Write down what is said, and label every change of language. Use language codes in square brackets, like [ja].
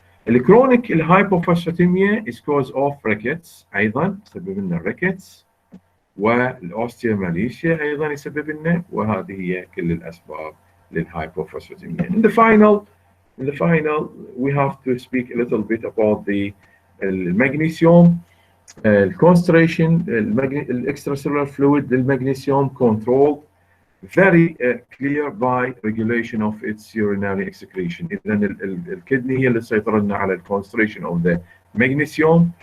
[ar] الكرونيك الهايبوفوسفاتيميا [en] is cause of rickets، [ar] أيضا يسبب لنا الريكتس، والاوستيوماليشيا أيضا يسبب لنا، وهذه هي كل الأسباب للهايبوفوسفاتيميا. [en] In the final we have to speak a little bit about the magnesium concentration. Extracellular fluid للمغنيسيوم controlled very clear by regulation of its urinary excretion. [ar] إذا الكدني هي اللي تسيطر لنا على الكونستريشن [en] of the magnesium.